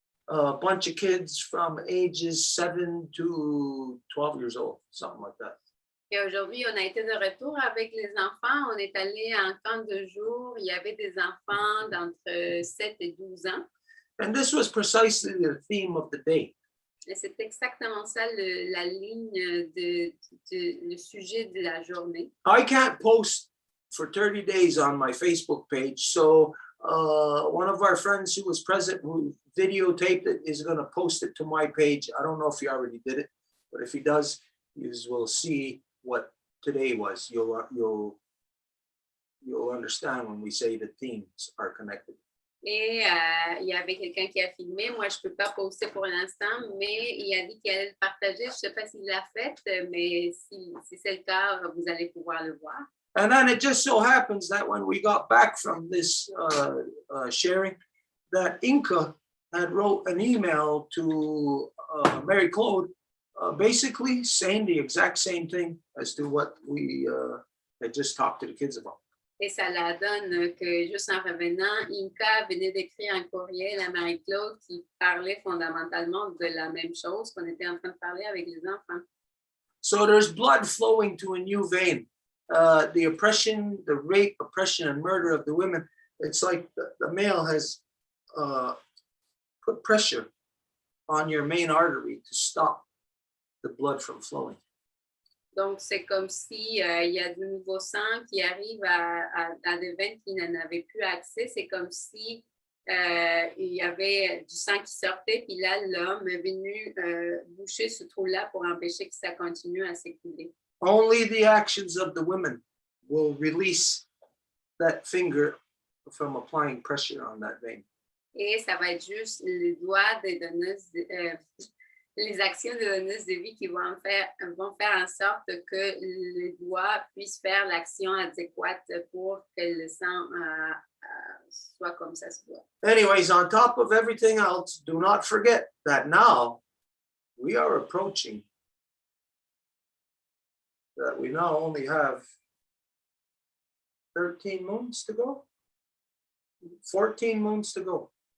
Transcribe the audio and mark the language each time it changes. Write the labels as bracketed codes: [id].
[en] A bunch of kids from ages 7 to 12 years old, something like that. [fr] Et aujourd'hui, on a été de retour avec les enfants. On est allé en camp de jour. Il y avait des enfants d'entre 7 et 12 ans. [en] And this was precisely the theme of the day. [fr] Et c'est exactement ça la ligne le sujet de la journée. [en] I can't post for 30 days on my Facebook page, so one of our friends who was present, who videotaped it, is going to post it to my page. I don't know if he already did it, but if he does, you will see what today was. You'll understand when we say the themes are connected. [fr] Et il y avait quelqu'un qui a filmé. Moi, je ne peux pas poster pour l'instant, mais il a dit qu'il allait le partager. Je ne sais pas s'il l'a fait, mais si c'est le cas, vous allez pouvoir le voir. [en] And then it just so happens that when we got back from this sharing, that Inca had wrote an email to Mary Claude, basically saying the exact same thing as to what we had just talked to the kids about. [fr] Et ça la donne que, juste en revenant, Inca venait d'écrire un courriel à Marie-Claude qui parlait fondamentalement de la même chose qu'on était en train de parler avec les enfants. [en] So there's blood flowing to a new vein. The oppression, the rape, oppression, and murder of the women, it's like the male has put pressure on your main artery to stop the blood from flowing. [fr] Donc, c'est comme si il y a du nouveau sang qui arrive à des veines qui n'en avaient plus accès. C'est comme si il y avait du sang qui sortait, puis là, l'homme est venu boucher ce trou-là pour empêcher que ça continue à s'écouler. [en] Only the actions of the women will release that finger from applying pressure on that vein. [fr] Et ça va être juste les doigts des donneuses, les actions des donneuses de vie qui vont faire en sorte que les doigts puissent faire l'action adéquate pour que le sang soit comme ça se doit. [en] Anyways, on top of everything else, do not forget that now we are approaching that we now only have 13 moons to go, 14 moons to go.